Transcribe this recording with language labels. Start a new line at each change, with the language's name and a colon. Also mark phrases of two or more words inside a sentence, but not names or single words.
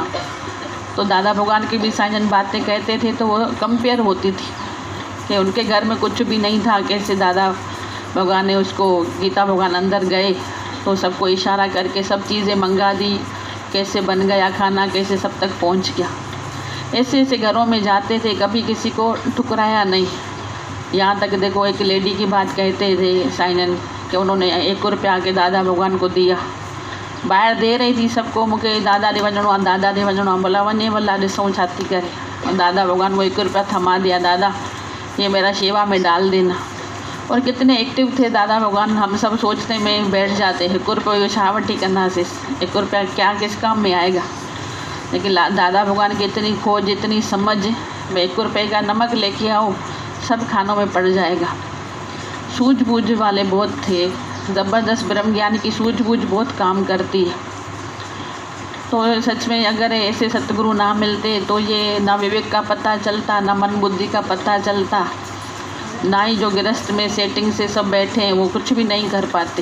Hindi: तो दादा भगवान की भी साईं जन बातें कहते थे तो वो कंपेयर होती थी कि उनके घर में कुछ भी नहीं था, कैसे दादा भगवान ने उसको, गीता भगवान अंदर गए तो सबको इशारा करके सब चीज़ें मंगा दी, कैसे बन गया खाना, कैसे सब तक पहुंच गया। ऐसे ऐसे घरों में जाते थे, कभी किसी को ठुकराया नहीं। यहाँ तक देखो एक लेडी की बात कहते थे साईं जन कि उन्होंने 1 रुपया के दादा भगवान को दिया, बाहर दे रही थी सबको,
Sindhi: मूंखे दादा ॾे वञिणो आहे, बोला वञे भला ॾिसूं छा थी करे।
Hindi: और दादा भगवान को 1 रुपया थमा दिया, दादा ये मेरा सेवा में डाल देना। और कितने एक्टिव थे दादा भगवान। हम सब सोचने में बैठ जाते,
Sindhi: 1 रुपये छा वठी कंदासीं,
Hindi: 1 रुपया क्या किस काम में आएगा। लेकिन दादा भगवान की इतनी खोज, इतनी समझ, मैं 1 रुपये का नमक लेके आओ सब खानों में पड़ जाएगा। सूझबूझ वाले बहुत थे, ज़बरदस्त ब्रह्म ज्ञान की सूझबूझ बहुत काम करती है। तो सच में अगर ऐसे सतगुरु ना मिलते तो ये ना विवेक का पता चलता, ना मन बुद्धि का पता चलता, ना ही जो गृहस्थ में सेटिंग से सब बैठे हैं वो कुछ भी नहीं कर पाते।